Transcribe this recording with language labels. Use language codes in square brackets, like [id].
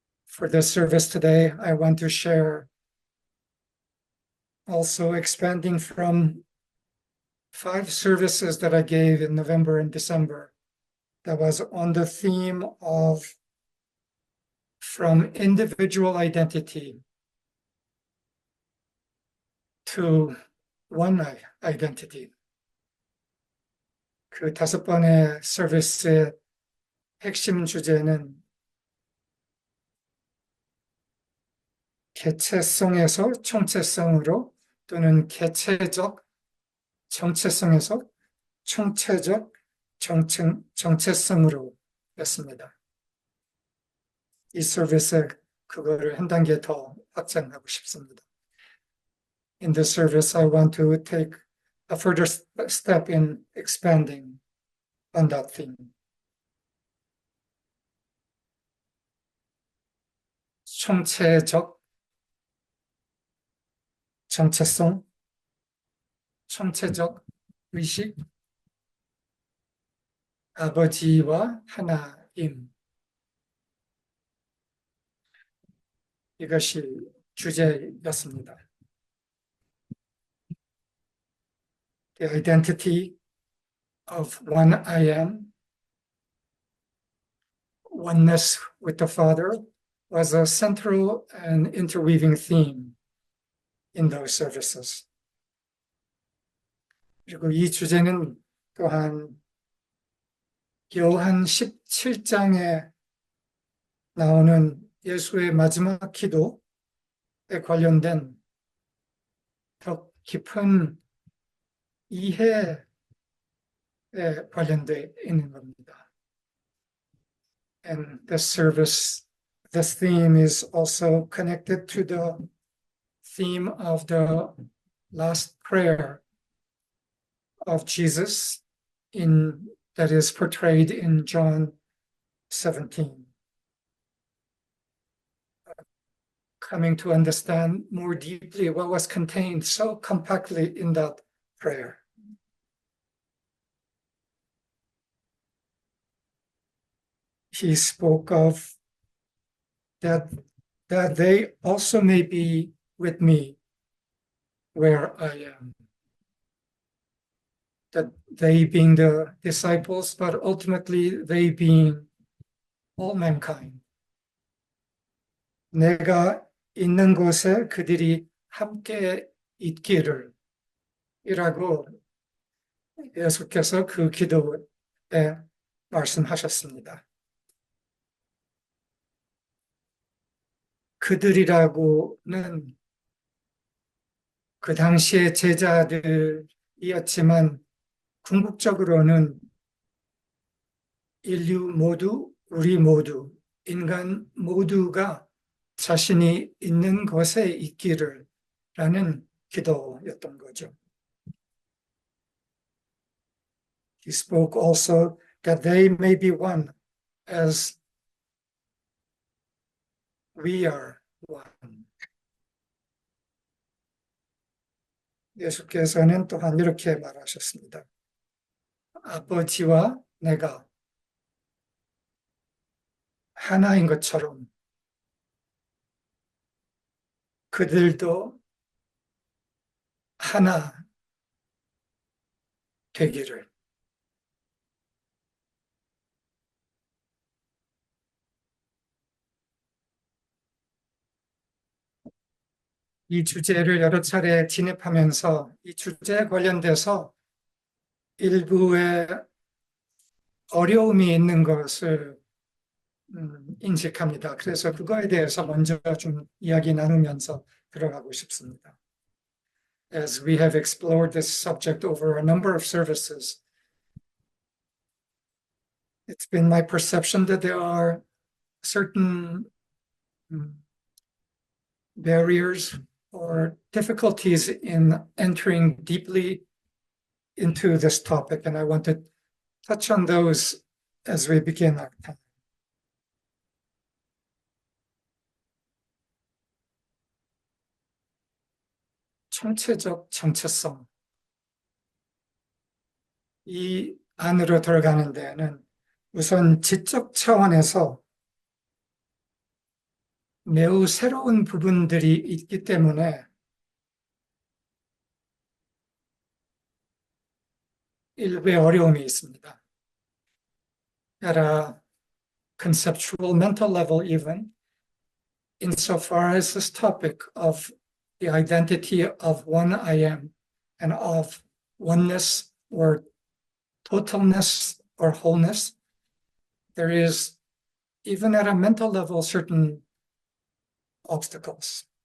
[en] For this service today, I want to share also expanding from 5 services that I gave in November and December that was on the theme of from individual identity to one identity. [ko] 그 5번의 서비스의 핵심 주제는 개체성에서 총체성으로 또는 개체적 정체성에서 총체적 정체성으로 였습니다. 이 서비스에 그거를 한 단계 더 확장하고 싶습니다. [en] In this service, I want to take a further step in expanding on that theme. [ko] 총체적 정체성, 총체적 의식, 아버지와 하나임 이것이 주제였습니다. [en] The identity of one I am, oneness with the Father, was a central and interweaving theme in those services. [ko] 그리고 이 주제는 또한 요한 17장에 나오는 예수의 마지막 기도에 관련된 더 깊은 이해에 관련되어 있는 겁니다. [en] And this service, this theme is also connected to the theme of the last prayer of Jesus that is portrayed in John 17. Coming to understand more deeply what was contained so compactly in that prayer. He spoke of that they also may be with me where I am. That they being the disciples, but ultimately they being all mankind. [ko] 내가 있는 곳에 그들이 함께 있기를 이라고 예수께서 그 기도에 말씀하셨습니다. 그들이라고는 그 당시의 제자들이었지만 궁극적으로는 인류 모두, 우리 모두, 인간 모두가 자신이 있는 곳에 있기를 라는 기도였던 거죠. [en] He spoke also that they may be one as we are one. [ko] 예수께서는 또한 이렇게 말하셨습니다. 아버지와 내가 하나인 것처럼 그들도 하나 되기를. 이 주제를 여러 차례 진입하면서 이 주제에 관련돼서 일부의 어려움이 있는 것을 인식합니다. 그래서 그거에 대해서 먼저 좀 이야기 나누면서 들어가고 싶습니다. [en] As we have explored this subject over a number of services, it's been my perception that there are certain barriers or difficulties in entering deeply into this topic, and I want to touch on those as we begin our time. [ko] 총체적 정체성. 이 안으로 들어가는 데에는 우선 지적 차원에서 매우 새로운 부분들이 있기 때문에 일부의 어려움이 있습니다. [en] At a conceptual mental level even, insofar as this topic of the identity of one I am and of oneness or totalness or wholeness, there is, even at a mental level, certain obstacles.